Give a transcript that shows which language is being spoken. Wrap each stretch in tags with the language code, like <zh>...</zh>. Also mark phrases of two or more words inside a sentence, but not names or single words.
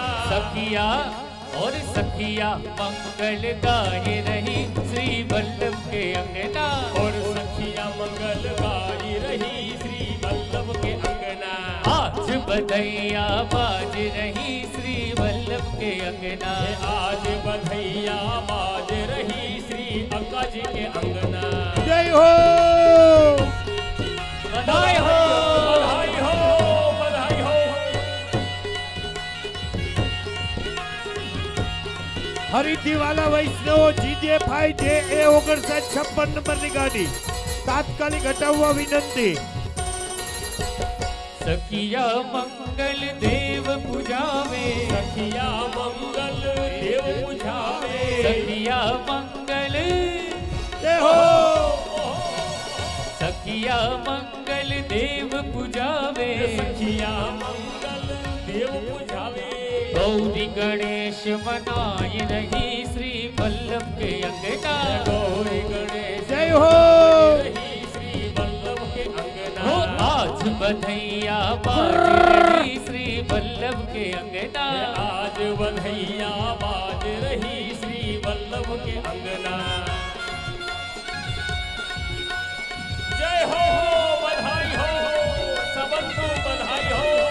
<hi>सखिया और सखिया मंगल गाए रही श्री वल्लभ के अंगना और सखिया मंगल गाई रही श्री वल्लभ के अंगना आज बधैया बाज रही श्री वल्लभ के अंगना आज बधैया बाज रही श्री अक्का जी के अंगना</hi> <gu>જય હો.</gu> <hi>बधाई हो बधाई हो बधाई हो</hi> <gu>ફરીથી વાલા વૈષ્ણવો જીજે ફાઈ જે એ 5956 નંબરની ગાડી તાત્કાલિક હટાવવા વિનંતી.</gu> <hi>सखिया मंगल देव पुजावे सखिया मंगल देव बुझावे सखिया मंगल</hi> <gu>જય હો.</gu> <hi>सखिया मंगल देव पुजावे सखिया मंगल देव बुझावे गौरी गणेश मनाई रही श्री वल्लभ के अंगना गौरी गणेश</hi> <gu>જય હો.</gu> <hi>रही श्री वल्लभ के हो अंगना आज बधैया बाज रही श्री वल्लभ के अंगना आज बधैया बाज रही श्री वल्लभ के अंगना जय हो बधाई हो सबको बधाई हो</hi>